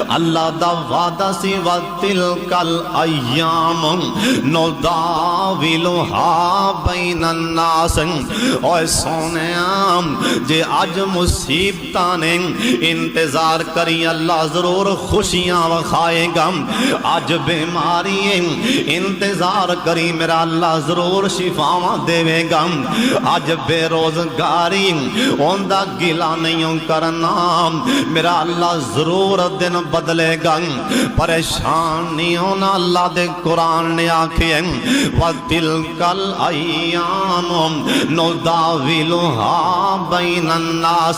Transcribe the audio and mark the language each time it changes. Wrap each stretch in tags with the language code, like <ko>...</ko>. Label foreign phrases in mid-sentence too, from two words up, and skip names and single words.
<pa>اللہ دا وعدہ سی</pa> <ar>وَتِلْكَ الْأَيَّامُ نُدَاوِلُهَا بَيْنَ النَّاسِ۔</ar> <pa>اوے سونیاں جے اج مصیبتاں نے انتظار کری اللہ ضرور خوشیاں وکھائے گا، اج بیماری انتظار کری میرا اللہ ضرور شفاواں دے گا، اج بے روزگاری اوندا گلا نہیں کرنا میرا اللہ ضرور دن بدلے گا، پریشان نہیں ہونا اللہ دے قرآن نے آکھے</pa> <ar>وَتِلْكَ الْأَيَّامُ نُدَاوِلُهَا بَيْنَ النَّاسِ۔</ar>